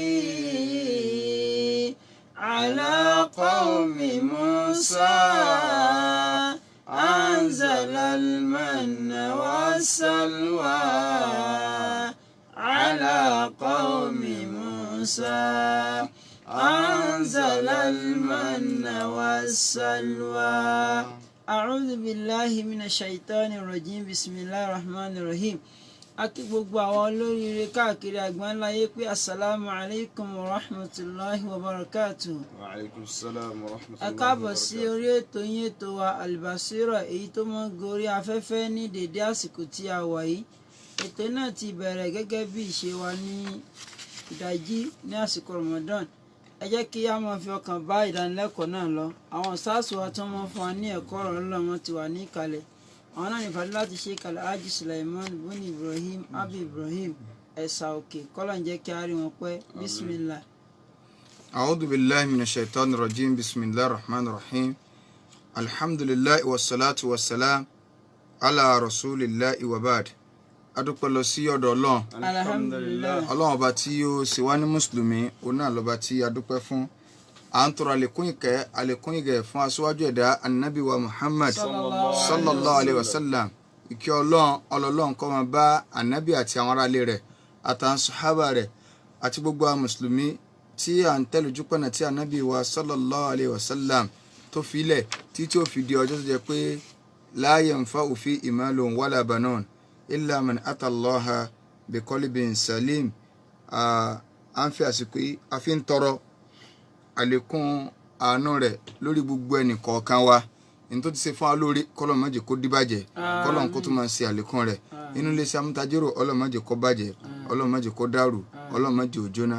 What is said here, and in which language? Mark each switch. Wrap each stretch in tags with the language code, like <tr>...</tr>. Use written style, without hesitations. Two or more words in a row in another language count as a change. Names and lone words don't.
<ar>على قوم موسى أنزل المن والسلوى على قوم موسى أنزل المن والسلوى. أعوذ بالله من الشيطان الرجيم بسم الله الرحمن الرحيم.</ar> <yo>Akí gbogbo àwọn olóríire káàkiri àgbáńláyé pé</yo> <ar>السلام عليكم ورحمة الله وبركاته. وعليكم السلام ورحمة الله</ar> <yo>ẹ káàbọ̀ sí orí ètò yín ètò wa Al-Basira èyí tó mọ́ gorí afẹ́fẹ́ ní dédé àsìkò tí a wà yìí. Ètò náà ti bẹ̀rẹ̀ gẹ́gẹ́ bí ìṣe wa ní ìdájí ní àsìkò Ramadan. Ẹ jẹ́ kí a máa fi ọkàn bá ìdánilẹ́kọ̀ọ́ náà lọ. Àwọn sáàsù wa tó mọ́ fún wa ní ẹ̀kọ́ ọ̀rọ̀ Ọlọ́run ti wà ní ìkàlẹ̀. Àwọn náà ní Fadilati Sheikh Alhaji Sulaiman bin Ibrahim Abi Ibrahim ẹ̀sà òkè kọ́lọ̀ ń jẹ́ kí a rí wọn pẹ́. Bismillah.</yo> <ar>أعوذ بالله من الشيطان الرجيم بسم الله الرحمن الرحيم الحمد لله والصلاة والسلام على رسول الله وبعد.</ar> <yo>adúpẹ́ lọ sí ọ̀dọ̀ Ọlọ́run Alhamdulillah. Ọlọ́run ọba tí ó ṣe wá ní mùsùlùmí òun náà lọ́ba tí adúpẹ́ fún. À ń tọrọ àlékún ìgẹ̀ fún aṣíwájú ẹ̀dá Ànábì wa Muhammad</yo> <ar>صلى الله عليه وسلم.</ar> <yo>Ìkẹ́ Ọlọ́run kó máa bá Ànábì àti àwọn aráalé rẹ̀ àtàwọn sàhábà rẹ̀ àti gbogbo àwọn mùsùlùmí tí à ń tẹ̀lójú pọ̀nà tí Ànábì wa</yo> <ar>صلى الله عليه وسلم</ar> <yo>tó filẹ̀ tí ó fi di ọjọ́ tó jẹ́ pé</yo> <ar>لا ينفع فيه مال ولا بنون إلا من أتى الله بقلب سليم.</ar> <yo>À ń fi àsìkò yìí a fi ń tọrọ àlékún àánú rẹ̀ lórí gbogbo ẹnì kọ̀ọ̀kan wa. Ní tó ti ṣe fún wa lórí kọ́lọ̀ má jẹ́ kó díbàjẹ́ kọ́lọ̀ kó tó máa ṣe àlékún rẹ̀. Inú ilé iṣẹ́ amútajérò Ọlọ́run má jẹ́ kó bàjẹ́ Ọlọ́run má jẹ́ kó dàrú Ọlọ́run má jẹ́ ó jóná.</yo>